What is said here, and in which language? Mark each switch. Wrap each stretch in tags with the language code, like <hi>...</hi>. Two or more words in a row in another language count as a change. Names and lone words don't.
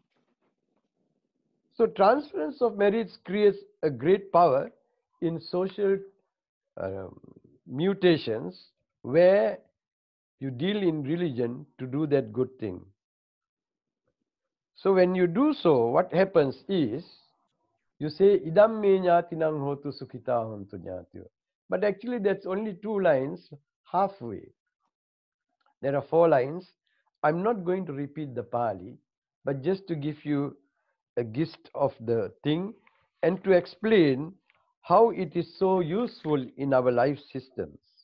<en>So transference of merits creates a great power in social mutations where you deal in religion to do that good thing. So when you do so, what happens is, you say,</en> <pi>idam me ñātinang hotu sukhita hontu ñātiyo.</pi> <en>But actually that's only 2 lines halfway. There are 4 lines. I'm not going to repeat the Pali, but just to give you a gist of the thing and to explain how it is so useful in our life systems.</en>